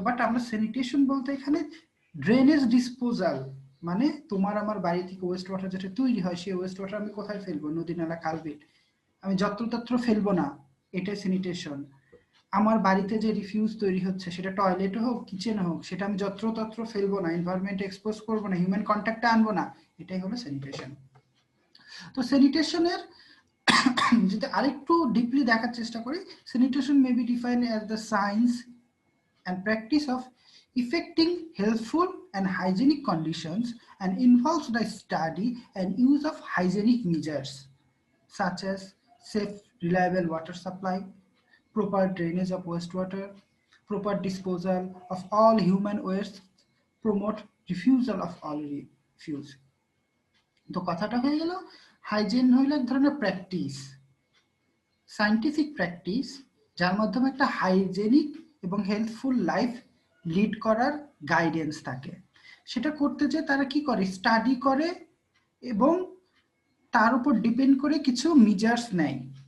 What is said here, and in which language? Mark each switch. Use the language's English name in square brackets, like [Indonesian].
[Bangla] But আমরা sanitation বলতে এখানে ড্রেনেজ ডিসপোজাল, মানে তোমার আমার বাড়ি থেকে ওয়েস্ট ওয়াটার যেটা তৈরি হয় সেই ওয়েস্ট ওয়াটার আমি কোথায় ফেলবো? নদী নালা খালবিট, আমি যত্রতত্র ফেলবো না, এটাই স্যানিটেশন। আমার বাড়িতে যে রিফিউজ তৈরি হচ্ছে সেটা টয়লেটে হোক কিচেনে হোক সেটা আমি যত্রতত্র ফেলবো না, এনভায়রনমেন্ট এক্সপোজ করবো না, হিউম্যান কন্ট্যাক্টে আনবো না, এটাই হলো স্যানিটেশন। তো স্যানিটেশনের যদি আরেকটু ডিপলি দেখার চেষ্টা করি, [English] Sanitation may be defined as the science and practice of effecting healthful and hygienic conditions and involves the study and use of hygienic measures such as safe, reliable water supply, proper drainage of wastewater, proper disposal of all human waste, promote refusal of all refuse. [Bangla] তো কথাটা হয়ে গেল hygiene হইল এক ধরনের practice, scientific practice যার মাধ্যমে একটা হাইজেনিক এবং হেলথফুল লাইফ লিড করার গাইডেন্স থাকে। সেটা করতে যে তারা কি করে, স্টাডি করে এবং তার উপর ডিপেন্ড করে কিছু মেজার্স নেয়।